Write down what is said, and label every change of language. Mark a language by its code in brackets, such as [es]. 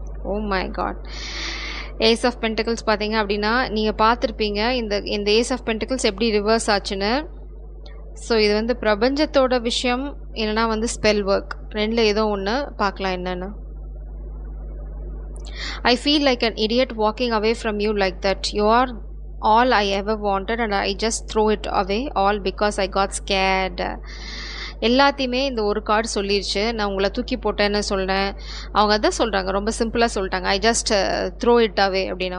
[ta] Oh my God. Ace of pentacles பார்த்தீங்க அப்படின்னா நீங்கள் பார்த்துருப்பீங்க இந்த ஏஸ் ஆஃப் பென்டிகல்ஸ் எப்படி ரிவர்ஸ் ஆச்சுன்னு. ஸோ இது வந்து பிரபஞ்சத்தோட விஷயம், இல்லைனா வந்து ஸ்பெல் ஒர்க், ரெண்டில் ஏதோ ஒன்று பார்க்கலாம் என்னென்னு. [en] I feel like an idiot walking away from you like that. [ta] You are [en] all I ever wanted and I just throw it away all because I got scared. [ta] எல்லாத்தையுமே இந்த ஒரு கார்டு சொல்லிடுச்சு, நான் உங்களை தூக்கி போட்டேன்னு சொல்கிறேன். அவங்க அதான் சொல்கிறாங்க, ரொம்ப சிம்பிளாக சொல்லிட்டாங்க, I just throw it away அப்படின்னு.